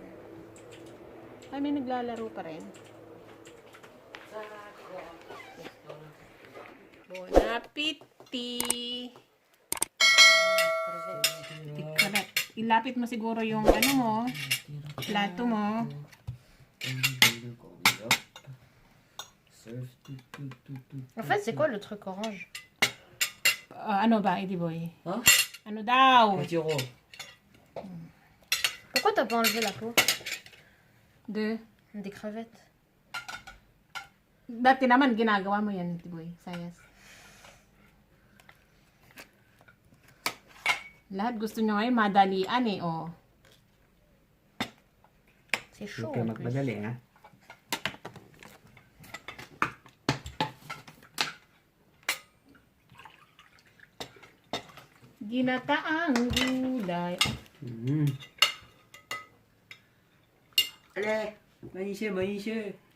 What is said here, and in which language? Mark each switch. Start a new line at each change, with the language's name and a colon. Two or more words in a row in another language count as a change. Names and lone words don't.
Filipino: Ay, may naglalaro pa rin.
French: Bon appetit.
English: Correct.
Filipino: Ilapit mo siguro yung ano mo, plato mo.
French: En fait, c'est quoi le truc orange?
Filipino: Ano ba, Eddie Boy?
French: Hein?
Filipino: Ano daw?
French: Petit rond. Pourquoi t'as pas enlevé la peau De? des crevettes?
Filipino: Dati naman, ginagawa mo yan, Eddie Boy. Sayas. Lahat gusto nyo ngayon, madalian eh, oh.
French: C'est chaud.
English: Okay,
French: en plus.
Filipino: magmadali ha. Ginataang gulay.
French: Allez, manisye.